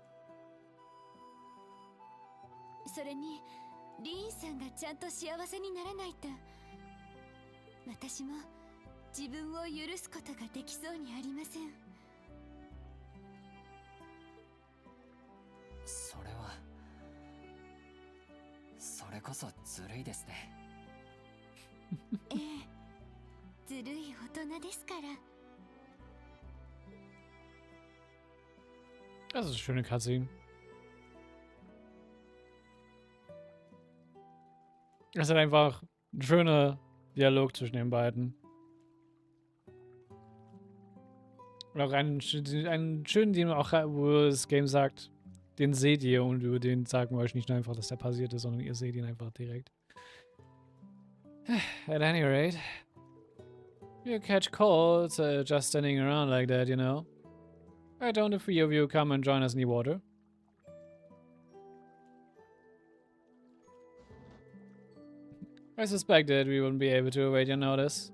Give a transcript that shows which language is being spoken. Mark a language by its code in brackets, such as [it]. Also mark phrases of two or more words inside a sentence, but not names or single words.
[ja] それにリーンさんがちゃんと幸せにならないと、私も自分を許すことができそうにありません。それこそずるいですね。ええ、ずるい大人ですから。 [de] Das ist eine schöne Cutscene. Das ist halt einfach eine schöne Dialog zwischen den beiden. Und auch einen schönen, den auch, wo das Game sagt, den seht ihr und über den sagen wir euch nicht nur einfach, dass der passiert ist, sondern ihr seht ihn einfach direkt. [en] At any rate, you catch colds just standing around like that, you know. Why don't the three of you come and join us in the water? I suspected we wouldn't be able to await your notice.